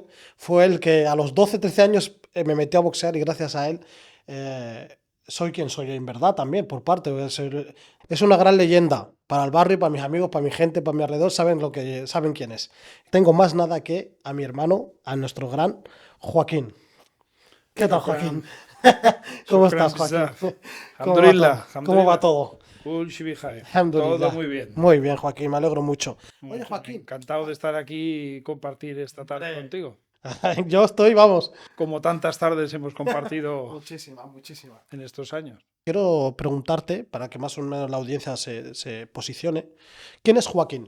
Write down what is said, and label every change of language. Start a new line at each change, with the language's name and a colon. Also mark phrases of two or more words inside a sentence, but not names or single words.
Spanish: Fue el que a los 12 13 años me metió a boxear y gracias a él soy quien soy en verdad también, por parte. Es una gran leyenda para el barrio, para mis amigos, para mi gente, para mi alrededor, saben quién es. Tengo más nada que a mi hermano, a nuestro gran Joaquín. ¿Qué tal,
Arabic: شكرا
Spanish: Joaquín? ¿Cómo
Arabic: شكرا
Spanish: estás, Joaquín?
Arabic: بزاف. الحمد
Spanish: ¿Cómo va
Arabic: لله
Spanish: todo?
Arabic: الحمد
Spanish: ¿Cómo va
Arabic: لله
Spanish: todo?
Arabic: كل شيء بخير.
Spanish: Todo Alhamdulillah. muy bien. Muy bien, Joaquín, me alegro mucho. Oye, Mucho. Joaquín, Encantado de estar aquí y compartir esta tarde hombre, contigo. yo estoy, vamos. Como tantas tardes hemos compartido Muchísima, muchísima. en estos años. Quiero preguntarte, para que más o menos la audiencia se posicione, ¿quién es Joaquín?